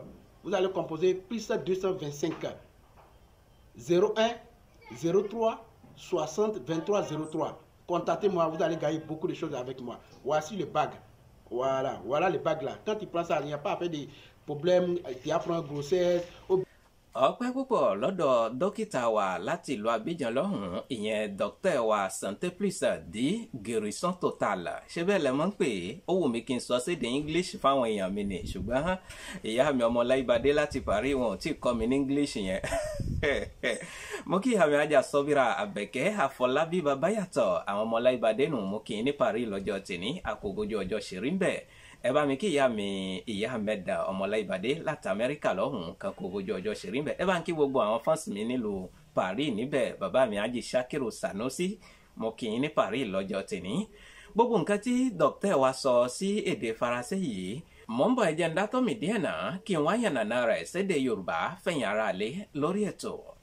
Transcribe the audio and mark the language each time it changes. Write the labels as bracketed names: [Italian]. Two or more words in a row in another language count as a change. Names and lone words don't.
[French] Vous allez composer plus 225 01 03 60 23 03. Contactez-moi, vous allez gagner beaucoup de choses avec moi. Voici le bag. Voilà le bag là. Quand tu prends ça, il n'y a pas à faire des problèmes. Tu as pris une grossesse. [Yoruba] Ọpẹ́ púpọ̀ lọ́dọ̀ dókítà wa láti ìlú Abidjan lọ́hùn-ún ìyẹn dókítà wa Santé Plus di guérison totale ṣé bẹ́ẹ̀ lẹ mọ̀ ń pè é ó wù mí kí n sọ sédè English fáwọn èèyàn mi nì ṣùgbọ́n ìyá mi ọmọ Láìbadé láti Paris wọn ò tí ì kọ́ mi ní English yẹn mo kí ìyá mi ajá Sọ́bírà Àbẹ̀kẹ́ Àfọlábí Babayàtọ̀ àwọn ọmọ Láìbadé nù mo kì í ní Paris lọ́jọ́ tèní àkógójú ọjọ́ ṣèrí ń bẹ̀ ẹ bá mi kí ìyá mi ìyá Mẹ́dà ọmọ Láìbadé láti Amẹ́ríkà lọ́hùn-ún kan kó ojú ọjọ́ ṣèrí ń bẹ̀ ẹ bá ń kí gbogbo àwọn fans mi nílùú Paris níbẹ̀ bàbá mi Ájì Ṣákírù Sànúsí mo kì í ní Paris lọ́jọ́ tèní gbogbo nǹkan tí dókítà wa sọ sí èdè Faransé yìí mò ń bọ̀ ẹ jẹ́ ń dátọ́ mi díẹ̀ náà kí n wá yànnàná rẹ̀ sédè Yorùbá fẹ̀yìn ara lé lórí ètò.